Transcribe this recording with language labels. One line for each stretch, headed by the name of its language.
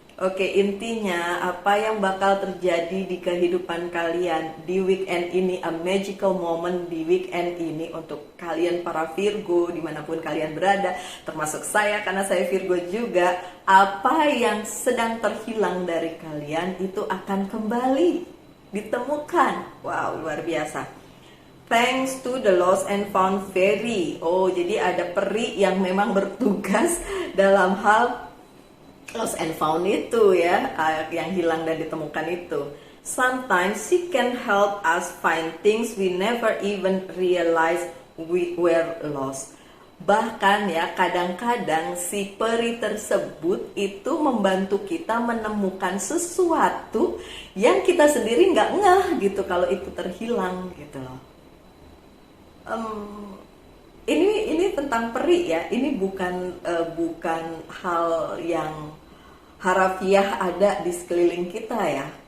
Indonesian: Oke, intinya apa yang bakal terjadi di kehidupan kalian di weekend ini,
English: a magical moment
Indonesian: di weekend ini untuk kalian para Virgo dimanapun kalian berada, termasuk saya karena saya Virgo juga. Apa yang sedang terhilang dari kalian itu akan kembali ditemukan. Wow, luar biasa.
English: Thanks to the lost and found fairy.
Indonesian: Oh, jadi ada peri yang memang bertugas dalam hal lost and found itu ya, yang hilang dan ditemukan itu.
English: Sometimes she can help us find things we never even realize we were lost.
Indonesian: Bahkan ya, kadang-kadang si peri tersebut itu membantu kita menemukan sesuatu yang kita sendiri nggak ngeh gitu kalau itu terhilang gitu loh. ini tentang peri ya. Ini bukan hal yang harafiah ada di sekeliling kita ya.